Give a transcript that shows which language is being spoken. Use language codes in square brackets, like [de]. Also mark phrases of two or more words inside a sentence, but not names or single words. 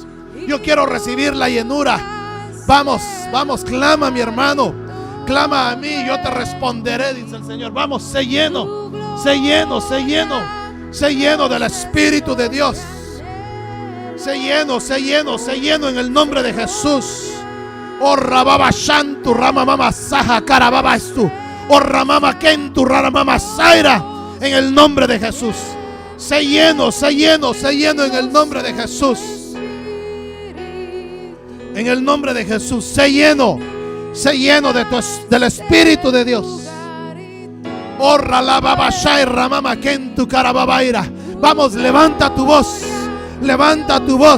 [es] Yo quiero recibir la llenura. Vamos, vamos, clama, mi hermano. Clama a mí, yo te responderé, dice el Señor. Vamos, sé lleno, sé lleno, sé lleno, sé lleno del Espíritu de Dios. Sé lleno, sé lleno, sé lleno en el nombre de Jesús. Oh, rababa shantu, ramamama saja, carababa estu. Oh, ramama kentu, ramama saira. En el nombre de Jesús. Sé lleno, sé lleno, sé lleno en el nombre de Jesús. En el nombre de Jesús, sé lleno de del Espíritu de Dios. Vamos, levanta tu voz, levanta tu voz.